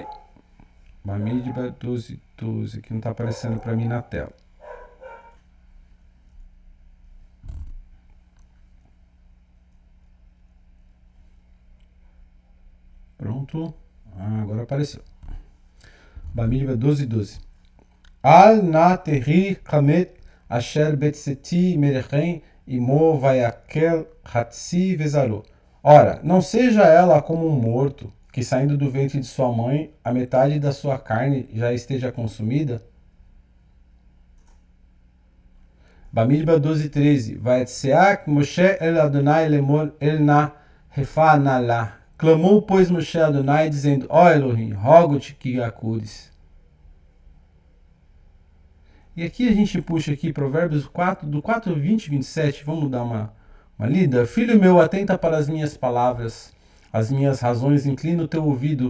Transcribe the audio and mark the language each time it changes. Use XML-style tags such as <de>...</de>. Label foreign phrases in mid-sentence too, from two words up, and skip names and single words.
<pt>Bamidbar 12:12, que não está aparecendo para mim na tela. Pronto. Agora apareceu. Bamidbar 12:12.</pt> <he>אל נא תהי כמת אשר בצאתו מרחם אמו ויאכל חצי בשרו.</he> <pt>Ora, não seja ela como um morto, que saindo do ventre de sua mãe, a metade da sua carne já esteja consumida? Bamidbar 12:13.</pt> <he>ויצעק משה אל אדני לאמר אל נא רפא נא לה.</he> <pt>Clamou, pois, Moshe Adonai, dizendo: Ó Elohim, rogo-te que acudes. E aqui a gente puxa aqui Provérbios 4, do 4, 20 27. Vamos dar uma lida? Filho meu, atenta para as minhas palavras, as minhas razões, inclina o teu ouvido.</pt>